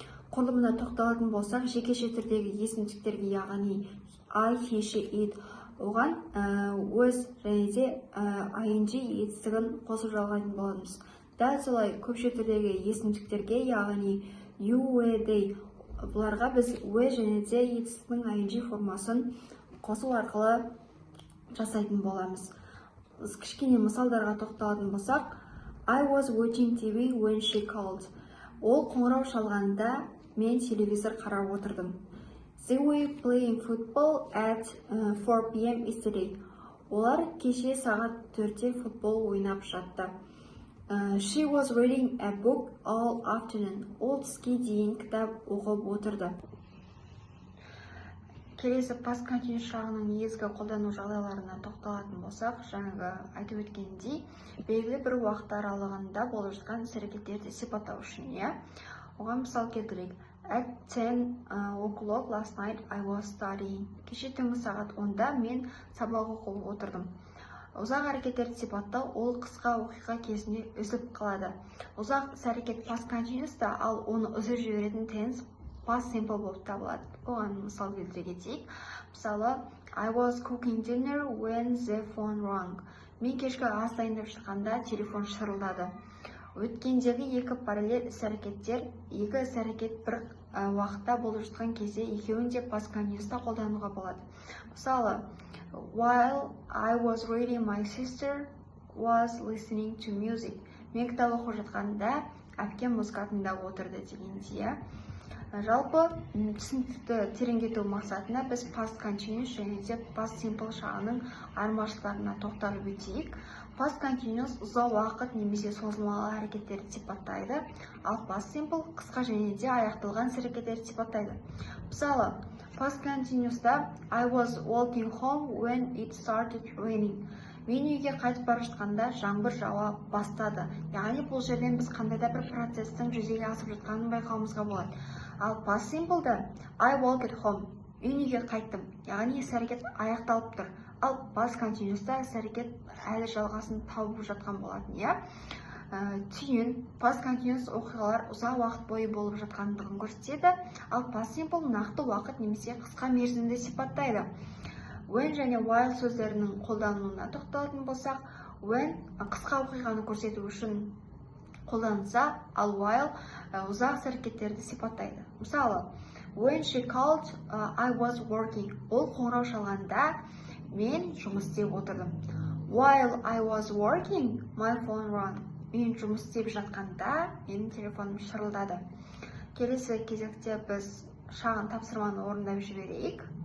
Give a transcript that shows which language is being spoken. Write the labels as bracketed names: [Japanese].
[Kazakh] Құрылымына тоқталатын болсақ, жекеше түрдегі есімдіктерге, яғни I, he, she, it, оған was және де ing етістігін қосып жалғайтын боламыз. Дәл солай көпше түрдегі есімдіктерге, яғни you, were, they, бұларға біз were және де етістігінің ing формасын қосу арқылы жасайтын боламыз. Кішкене мысалдарға тоқталатын болсақ, [English] I was watching TV when she called. [Kazakh] Ол қоңырау шалғанда мен телевизор қарап отырдым. [English] They were playing football at 4 p.m. yesterday. [Kazakh] Олар кеше сағат 4-те футбол ойнап жатты. [English] She was reading a book all afternoon. [Kazakh] Ол түске дейін кітап оқып отырды. Келесі past continuous шағының негізгі қолдану жағдайларына тоқталатын болсақ, жаңағы айтып өткендей, белгілі бір уақыт аралығында болып жатқан іс-әрекеттерді сипаттау үшін, оған мысал келтірейік. [English] At 10 o'clock last night I was studying. [Kazakh] Кеше түнгі сағат 10-да мен сабақ оқып отырдым. Ұзақ әрекеттерді сипаттау ол қысқа оқиға кезінде үзіліп қалады. Ұзақ іс-әрекет past continuous та, ал оны үзіп жіберетін tense past simple болып табылады. Оған мысал келтіре кетейік. [English] Мысалы, I was cooking dinner when the phone rang. [Kazakh] Мен кешкі ас дайындап шыққанда телефон шырылдады. Өткендегі екі параллель іс-әрекеттер, екі іс-әрекет бір уақытта болып жатқан кезде екеуін де past continuous'та қолдануға болады. [English] Мысалы, while I was reading, my sister was listening to music. [Kazakh] Мен кітап оқып жатқанда әпкем музыка тыңдап отырды дегендей. Жалпы түсінікті тереңдету мақсатында біз past continuous және де past simple шағының айырмашылықтарына тоқталып өтейік. Past continuous ұзақ уақыт немесе созылмалы әрекеттерді сипаттайды, ал past simple қысқа және де аяқталған іс-әрекеттерді сипаттайды. [English] Мысалы, past continuous'та I was walking home when it started raining. [Kazakh] Мен үйге қайтып бара жатқанда жаңбыр жауа бастады. Яғни бұл жерден біз қандай да бір процестің жүзеге асып жатқанын байқауымызға болады. [English] Ал past simple'да I walked home. [Kazakh] Мен үйге қайттым. Яғни іс-әрекет аяқталып тұр. Ал past continuous'та іс-әрекет әлі жалғасын тауып жатқан болатын, Түйін, past continuous оқиғалар ұзақ уақыт бойы болып жатқандығын көрсетеді, ал past simple нақты уақыт немесе қысқа мерзімді сипаттайды. When және while сөздерінің қолдануына тоқталатын болсақ, when қысқа оқиғаны көрсету үшін қолданылса, ал while ұзақ іс-әрекеттерді сипаттайды. [English] Мысалы, when she called, I was working. [Kazakh] Ол қоңырау шалғанда мен жұмыс істеп отырдым. [English] While I was working, my phone rang. [Kazakh] Мен жұмыс істеп жатқанда менің телефоным шырылдады. Келесі кезекте біз шағын тапсырманы орындап жіберейік.